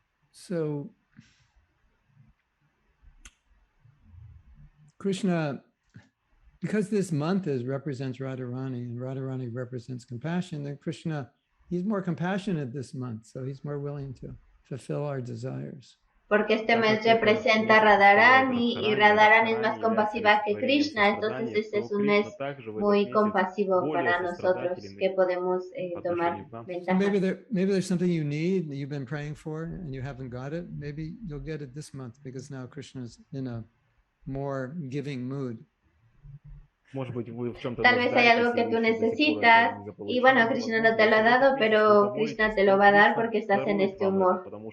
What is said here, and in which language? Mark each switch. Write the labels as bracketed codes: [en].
[en] So Krishna, because this month represents Radharani and Radharani represents compassion, then Krishna, he's more compassionate this month, so he's more willing to fulfill our desires. [es] porque este mes representa Radharani y Radharani es más compasiva que Krishna, entonces este es un mes muy compasivo para nosotros que podemos tomar [en] So maybe [es] ventajas. [en] maybe there's something you need that you've been praying for and you haven't got it. Maybe you'll get it this month because now Krishna's in a more giving mood. [es] Tal vez hay algo que tú necesitas y bueno, Krishna no te lo ha dado, pero Krishna te lo va a dar porque estás en este humor.